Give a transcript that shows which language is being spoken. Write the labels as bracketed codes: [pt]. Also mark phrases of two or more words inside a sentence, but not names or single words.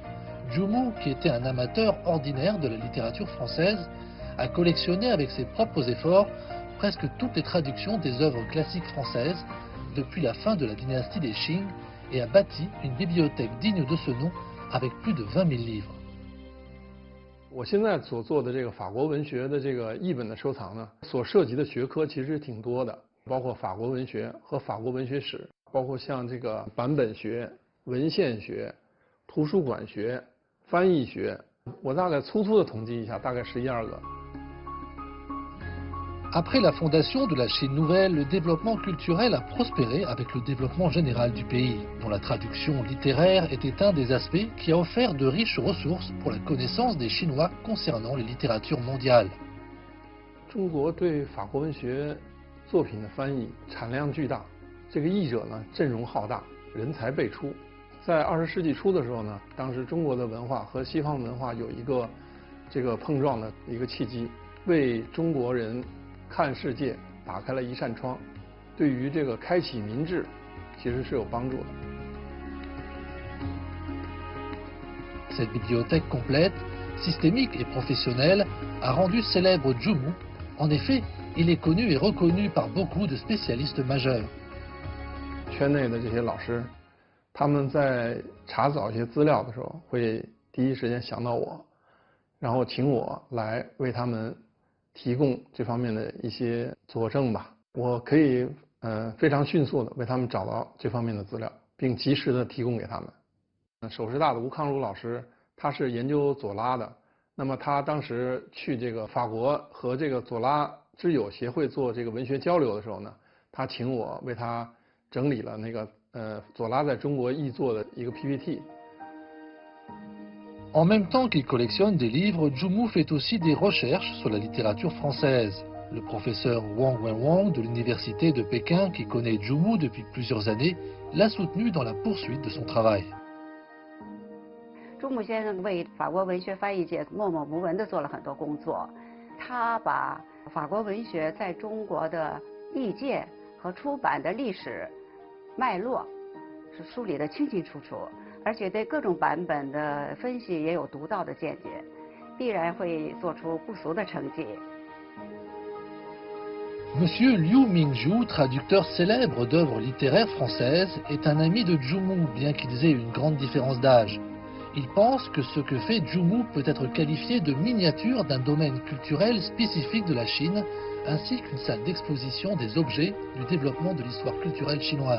[fr] Zhu Mu, qui était un amateur ordinaire de la littérature française, a collectionné avec ses propres efforts presque toutes les traductions des œuvres classiques françaises depuis la fin de la dynastie des Qing et a bâti une bibliothèque digne de ce nom avec plus de 20 000 livres. [zh] 我现在所做的这个法国文学的这个译本的收藏呢，所涉及的学科其实挺多的，包括法国文学和法国文学史，包括像这个版本学、文献学、图书馆学、翻译学，我大概粗粗的统计一下，大概11、12个。 [fr] Après la fondation de la Chine nouvelle, le développement culturel a prospéré avec le développement général du pays, dont la traduction littéraire était un des aspects qui a offert de riches ressources pour la connaissance des Chinois concernant les littératures mondiales. [zh] 中国对法国文学作品的翻译产量巨大，这个译者呢阵容浩大，人才辈出。在20世纪初的时候呢，当时中国的文化和西方文化有一个这个碰撞的一个契机，为中国人 看世界打开了一扇窗，对于这个开启民智其实是有帮助的。 [fr] Cette bibliothèque complète, systémique et professionnelle a rendu célèbre Zhu Mu. En effet, il est connu et reconnu par beaucoup de spécialistes majeurs. [zh] 圈内的这些老师，他们在查找一些资料的时候，会第一时间想到我，然后请我来为他们 提供这方面的一些佐证吧，我可以非常迅速的为他们找到这方面的资料，并及时的提供给他们。首师大的吴康儒老师，他是研究左拉的，那么他当时去这个法国和这个左拉之友协会做这个文学交流的时候呢，他请我为他整理了那个左拉在中国译作的一个 PPT。 [fr] En même temps qu'il collectionne des livres, Zhu Mu fait aussi des recherches sur la littérature française. Le professeur Wang Wenwang de l'université de Pékin, qui connaît Zhu Mu depuis plusieurs années, l'a soutenu dans la poursuite de son travail. [zh] 朱木先生为法国文学翻译界默默无闻地做了很多工作，他把法国文学在中国的译介和出版的历史脉络是梳理得清清楚楚。而且对各种版本的分析也有独到的见解，必然会做出不俗的成绩。 [fr] Monsieur Liu Mingzhu, traducteur célèbre d'œuvres littéraires françaises, est un ami de Zhu Mu, bien qu'ils aient une grande différence d'âge. Il pense que ce que fait Zhu Mu peut être qualifié de miniature d'un domaine culturel spécifique de la Chine, ainsi qu'une salle d'exposition des objets du développement de l'histoire culturelle chinoise.